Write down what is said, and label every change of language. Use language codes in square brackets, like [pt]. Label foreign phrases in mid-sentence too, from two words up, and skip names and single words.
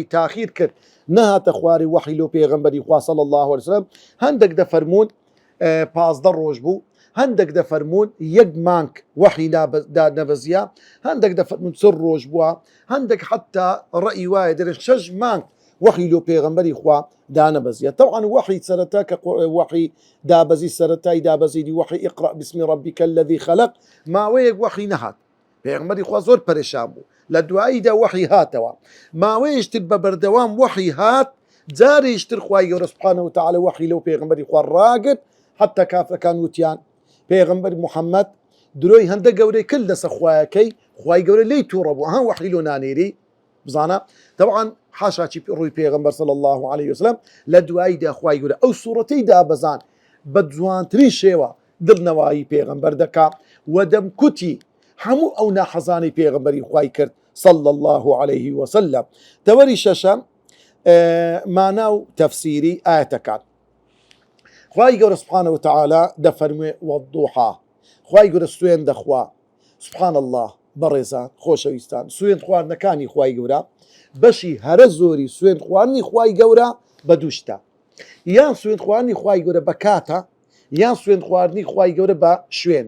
[ckb] تاخیر کرد نەهاتە خواری وحی لۆ پێغەمبەری خوا [ar] صلی الله عليه وسلم [ckb] هەندێک دەفەرمون 15 ڕۆژ بوو هەندێک دەفەرمون یەک مانگ وحی نەبەزیە هەندێک دەفەرمون 3 ڕۆژ بووە هەندێک حتا ڕەئی وایە دەرێت 6 مانگ وحی لۆ پێغەمبەری خوا دانەبەزیە طبعا وحی سەرەتا کە وحی دابەزی سەرەتای دابەزیدی وحی [ar] اقرأ باسم ربك الذي خلق [ckb] ماوەیەک وحی نەهات پێغەمبەری خوا زۆر پەرێشان بوو لە دواییدا وحی هاتەوە ماوەیەشتر بە بەردەوام وحی هات جارێشتر خوای گەورە [ar] سوبحانەهو وتەعالە [ckb] وحی لەو پێغەمبەری خوا ڕاگرت حتى کافرەکان وتیان پێغەمبەر محەممەد درۆی هەندە گەورەی کرد لەسەر خوایەکەی خوای گەورە لی تووڕە بوو هەم وحی لۆ نانێری بزانە طبعا حاشاچی ڕووی پێغەمبەر [ar] صلی الله عليه وسلم [ckb] لە دواییدا خوای گەورە ئەو سوورەتەی دابەزان بە جوانترین شێوە دڵنەوایی پێغەمبەر دەکا و دەمکوتی هەموو ئەو ناحەزانی پێغەمبەری خوای کرد [ar] صلى الله عليه وسلم [ckb] تەوەری شەشەم مانا و تەفسیری ئاەتەکان خوای گەورە [ar] سبحانه وتعالى [ckb] دەفەرموێ والضحى خوای گەورە سوێن دەخوا [ar] سبحان الله [ckb] بەڕێزان خۆشەویستان سوێن خواردنەکانی خوای گەورە بەشی هەرە زۆری سوێن خواردنی خوای گەورە بە دووشتە یان سوێن خواردنی خوای گەورە بە کاتە یان سوێن خواردنی خوای گەورە بە شوێنە